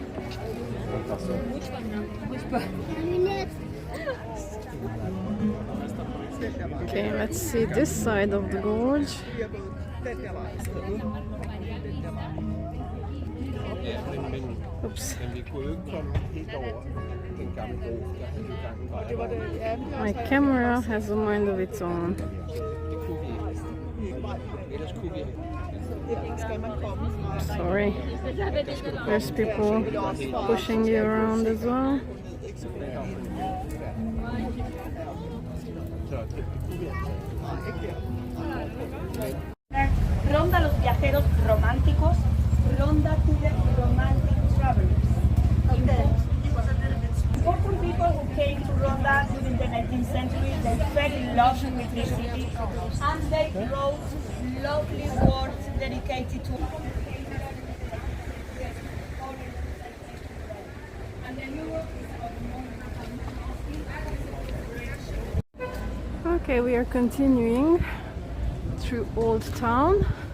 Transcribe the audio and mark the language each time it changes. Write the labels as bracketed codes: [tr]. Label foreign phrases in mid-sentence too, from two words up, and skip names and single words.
[en] Okay, let's see this side of the gorge. Oops. [da] Men vi kunne jo ikke komme helt over den gamle bro, der havde vi gang på. Det var det, [en] My camera has a mind of its own. [da] det kunne vi ikke. Ellers kunne vi ikke. [en] Sorry. There's people pushing you around as well. [es] Ronda los viajeros románticos, Ronda [en] to the romantic travelers. Important people who came to Ronda during the 19th century, they fell in love with the city and they wrote lovely words dedicated to Okay, we are continuing through Old Town.